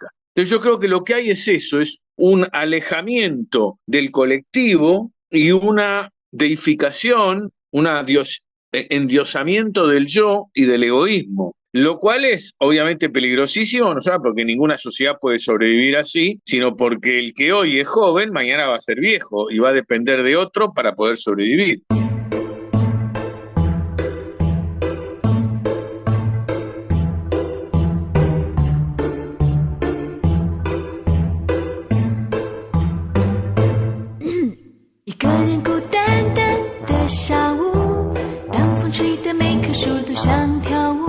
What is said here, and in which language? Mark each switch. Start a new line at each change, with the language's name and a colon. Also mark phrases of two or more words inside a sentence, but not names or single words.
Spanish: Entonces yo creo que lo que hay es eso, es un alejamiento del colectivo y una deificación, un endiosamiento del yo y del egoísmo. Lo cual es obviamente peligrosísimo, no solo porque ninguna sociedad puede sobrevivir así, sino porque el que hoy es joven, mañana va a ser viejo y va a depender de otro para poder sobrevivir.
Chinese: 一个人孤单单的下午，当风吹得每棵树都想跳舞。